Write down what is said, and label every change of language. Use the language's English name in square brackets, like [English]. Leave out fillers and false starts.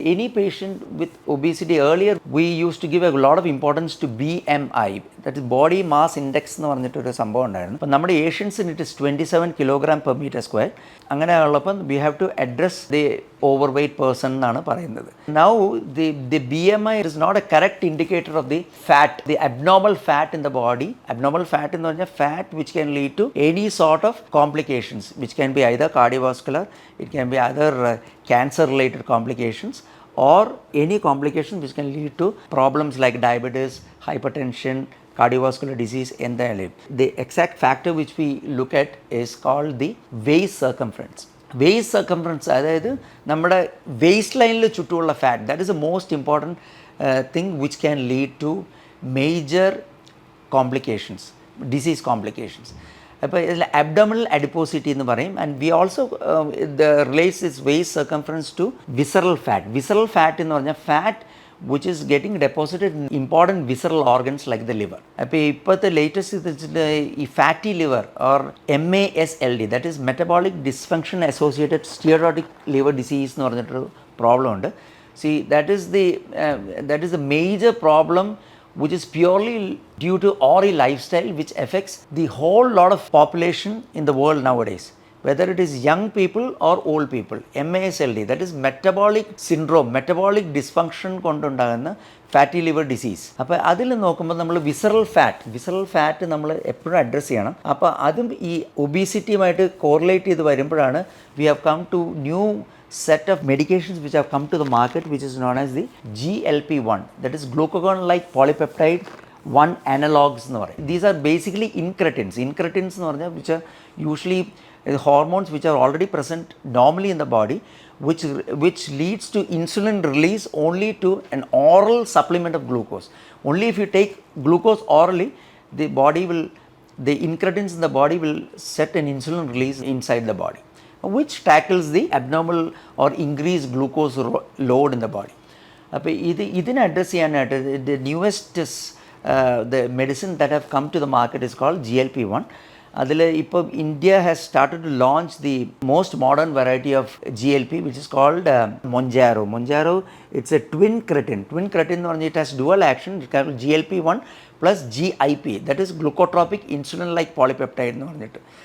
[English] Any patient with obesity, earlier we used to give a lot of importance to BMI, that is body mass index [Malayalam] എന്ന് പറഞ്ഞിട്ടൊരു സംഭവം ഉണ്ടായിരുന്നു. അപ്പോൾ നമ്മുടെ ഏഷ്യൻസിന് [English] It is 27 kilogram per metre square. [Malayalam] അങ്ങനെ ഉള്ളപ്പം [English] we have to address the over weight person [Malayalam] എന്നാണ് പറയുന്നത്. [English] Now the BMI is not a correct indicator of the fat, the abnormal fat in the body. Abnormal fat [Malayalam] എന്ന് പറഞ്ഞാൽ [English] fat which can lead to any sort of complications, which can be either cardiovascular, it can be either cancer related complications, or any complication which can lead to problems like diabetes, hypertension, cardiovascular disease entirely. The exact factor which we look at is called the waist circumference. Waist circumference [Malayalam] അതായത് നമ്മുടെ waste ലൈനിൽ ചുറ്റുമുള്ള fat, [English] That is a most important thing which can lead to major complications, disease complications. [Malayalam] അപ്പോൾ ഇതിൽ abdominal അഡിപ്പോസിറ്റി എന്ന് പറയും. [English] And we also relates this waist circumference to visceral fat. Visceral fat [Malayalam] എന്ന് പറഞ്ഞാൽ [English] Fat which is getting deposited in important visceral organs like the liver. [Malayalam] അപ്പോൾ ഇപ്പോഴത്തെ [English] latest ഈ fatty liver or MASLD, that is metabolic dysfunction associated steatotic liver disease [Malayalam] എന്ന് പറഞ്ഞിട്ടൊരു problem ഉണ്ട്. [English] See that is the major problem which is purely due to our lifestyle, which affects the whole lot of population in the world nowadays, whether it is young people or old people. MASLD, that is metabolic syndrome, metabolic dysfunction [Malayalam] കൊണ്ടുണ്ടാകുന്ന [English] Fatty liver disease. [Malayalam] അപ്പോൾ അതിൽ നോക്കുമ്പോൾ നമ്മൾ visceral fat നമ്മൾ എപ്പോഴും address ചെയ്യണം. അപ്പോൾ അതും ഈ ഒബീസിറ്റിയുമായിട്ട് കോറിലേറ്റ് ചെയ്ത് വരുമ്പോഴാണ് [English] we have come to new set of medications which have come to the market, which is known as the GLP-1, that is glucagon like polypeptide 1 analogs [Malayalam] എന്ന് പറയും. [English] These are basically incretins [Malayalam] എന്ന് പറഞ്ഞാൽ [English] which are usually hormones which are already present normally in the body, which leads to insulin release only to an oral supplement of glucose. Only if you take glucose orally, the incretins in the body will set an insulin release inside the body, which tackles the abnormal or increased glucose load in the body. [Malayalam] അപ്പോൾ ഇതിനെ address ചെയ്യാനായിട്ട് [English] the newest the medicine that have come to the market is called GLP-1. [Malayalam] അതിൽ ഇപ്പോൾ [English] India has started to launch the most modern variety of GLP, which is called Mounjaro. It's a twincretin [Malayalam] എന്ന് പറഞ്ഞാൽ [English] It has dual action. GLP-1 plus GIP, that is glucotropic insulin like polypeptide [Malayalam] എന്ന് പറഞ്ഞിട്ട്.